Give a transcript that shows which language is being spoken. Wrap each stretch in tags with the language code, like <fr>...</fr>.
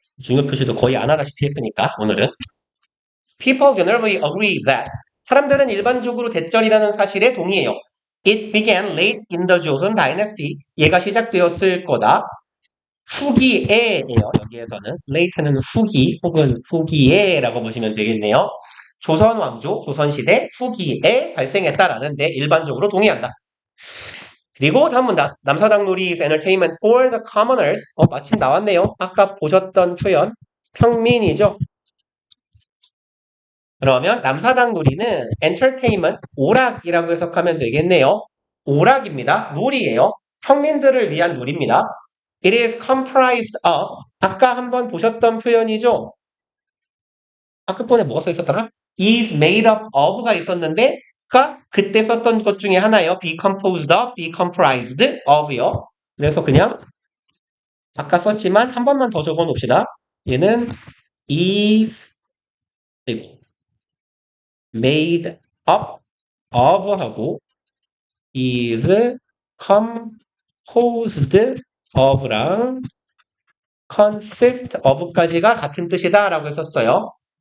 <ko>중요 표시도 거의 안 하다시피 했으니까 오늘은.</ko> <en>People generally agree that</en> <ko>사람들은 일반적으로 대절이라는 사실에 동의해요.</ko> <en>It began late in the Joseon Dynasty.</en> <ko>얘가 시작되었을 거다. 후기에예요. 여기에서는 late는 후기 혹은 후기에라고 보시면 되겠네요. 조선 왕조, 조선시대 후기에 발생했다라는데 일반적으로 동의한다. 그리고 다음 문단.</ko> <en>남사당 놀이 is entertainment for the commoners.</en> <ko>마침 나왔네요. 아까 보셨던 표현. 평민이죠. 그러면 남사당 놀이는 entertainment, 오락이라고 해석하면 되겠네요. 오락입니다. 놀이예요. 평민들을 위한 놀이입니다.</ko> <en>It is comprised of,</en> <ko>아까 한번 보셨던 표현이죠. 아까 번에 뭐가 써 있었더라? is made up of가 있었는데 그때 썼던 것 중에 하나예요. be composed of, be comprised of요. 그래서 그냥 아까 썼지만 한 번만 더 적어 놓읍시다. 얘는 is made up of 하고 is composed of랑 consist of까지가 같은 뜻이다 라고 했었어요.</ko>